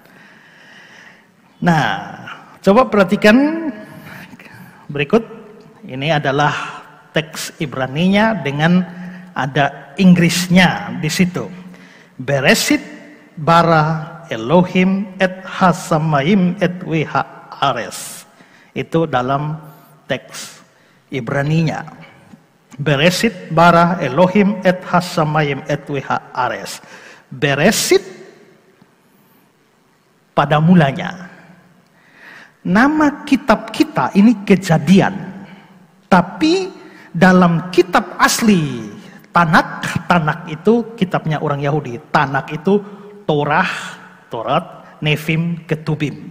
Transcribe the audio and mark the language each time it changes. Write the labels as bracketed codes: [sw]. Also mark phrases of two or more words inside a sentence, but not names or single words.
[id] Nah, coba perhatikan berikut. Ini adalah teks Ibraninya dengan ada Inggrisnya di situ. [he] בראשית ברא אלהים את השמים ואת הארץ. [id] Itu dalam teks Ibraninya. [he] בראשית ברא אלהים את השמים ואת הארץ. [id] Bereshit pada mulanya. Nama kitab kita ini Kejadian, tapi dalam kitab asli Tanak itu kitabnya orang Yahudi. Tanak itu Taurat, Nevim, Ketubim.